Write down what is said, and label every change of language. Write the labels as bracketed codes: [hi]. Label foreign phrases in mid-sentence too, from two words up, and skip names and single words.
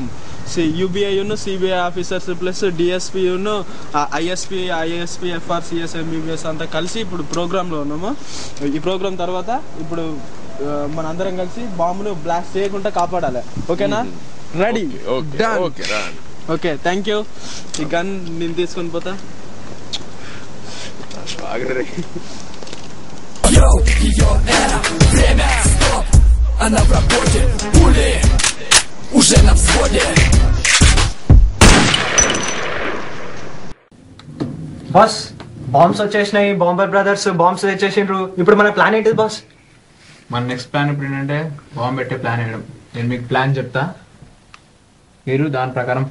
[en] UBI CBI officers plus DSP ISP FR CS MBBS [te] అంతా కలిసి ఇప్పుడు ప్రోగ్రామ్ లో ఉన్నాము. ఈ ప్రోగ్రామ్ తర్వాత ఇప్పుడు మనందరం కలిసి బాంబును బ్లాస్ట్ చేయకుండా కాపాడాలి. [en] okay-na? ready? okay, thank you. [te] ఈ గన్ నేను తీసుకొని పోతా. [ru] Она в работе, пули уже на взводе. [en] boss, bombs [te] వచ్చేసినాయి. [en] bomber brothers bombs [te] తెచ్చేసిండ్రు. ఇప్పుడు మన ప్లాన్ ఏంటిది బాస్? మన [en] next plan [te] ఇప్పుడు ఏంటంటే బాంబు పెట్టే ప్లాన్ వేయడం. నేను మీకు ప్లాన్ చెప్తా, మీరు దాని ప్రకారం ఫాలో అవ్వాలి.